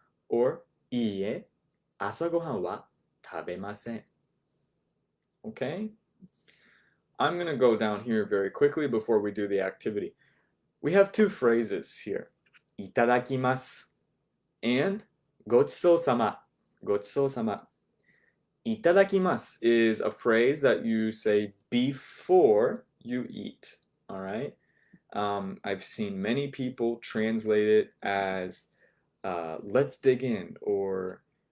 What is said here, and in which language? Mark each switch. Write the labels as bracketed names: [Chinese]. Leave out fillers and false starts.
[Japanese] Or, いいえ、朝ごはんは食べません。 [English] Okay? I'm going to go down here very quickly before we do the activity. We have two phrases here. [Japanese] いただきます and ごちそうさま。ごちそうさま。 [English] いただきます is a phrase that you say before you eat. All right? I've seen many people translate it as let's dig in or